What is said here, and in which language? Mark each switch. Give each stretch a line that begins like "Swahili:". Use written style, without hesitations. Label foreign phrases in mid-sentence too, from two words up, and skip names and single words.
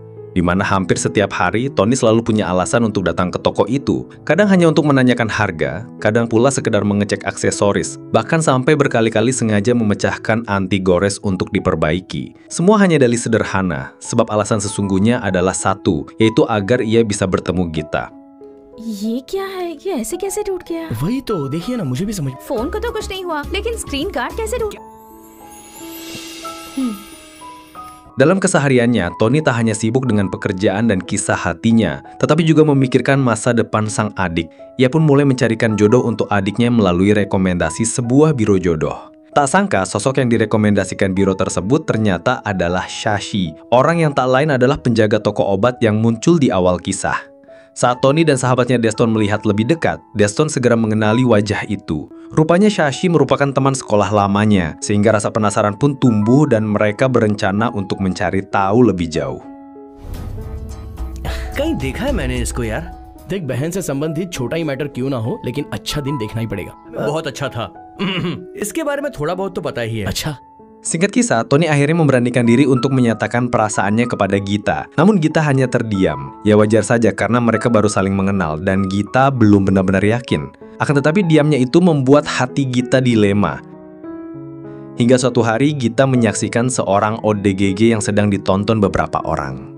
Indonesian: Di mana hampir setiap hari Tony selalu punya alasan untuk datang ke toko itu. Kadang hanya untuk menanyakan harga, kadang pula sekedar mengecek aksesoris, bahkan sampai berkali-kali sengaja memecahkan anti gores untuk diperbaiki. Semua hanya dalih sederhana, sebab alasan sesungguhnya adalah satu, yaitu agar ia bisa bertemu Gita.
Hindi: ये क्या है? ये ऐसे कैसे टूट गया? वही तो देखिए ना, मुझे भी समझ। फोन को तो कुछ नहीं हुआ, लेकिन
English: screen card
Hindi: कैसे टूट?
Indonesian: Dalam kesehariannya, Tony tak hanya sibuk dengan pekerjaan dan kisah hatinya, tetapi juga memikirkan masa depan sang adik. Ia pun mulai mencarikan jodoh untuk adiknya melalui rekomendasi sebuah biro jodoh. Tak sangka, sosok yang direkomendasikan biro tersebut ternyata adalah Shashi, orang yang tak lain adalah penjaga toko obat yang muncul di awal kisah. Saat Tony dan sahabatnya Deston melihat lebih dekat, Deston segera mengenali wajah itu. Rupanya Shashi merupakan teman sekolah lamanya, sehingga rasa penasaran pun tumbuh dan mereka berencana untuk mencari tahu lebih jauh.
Hindi: कहीं देखा है मैंने इसको यार। देख, बहन से संबंधित छोटा ही मैटर क्यों ना हो, लेकिन अच्छा दिन देखना ही पड़ेगा। बहुत अच्छा था। इसके बारे में थोड़ा बहुत तो पता ही है। अच्छा।
Indonesian: Singkat kisah, Tony akhirnya memberanikan diri untuk menyatakan perasaannya kepada Gita. Namun Gita hanya terdiam. Ya wajar saja karena mereka baru saling mengenal dan Gita belum benar-benar yakin. Akan tetapi diamnya itu membuat hati Gita dilema. Hingga suatu hari Gita menyaksikan seorang ODGG yang sedang ditonton beberapa orang.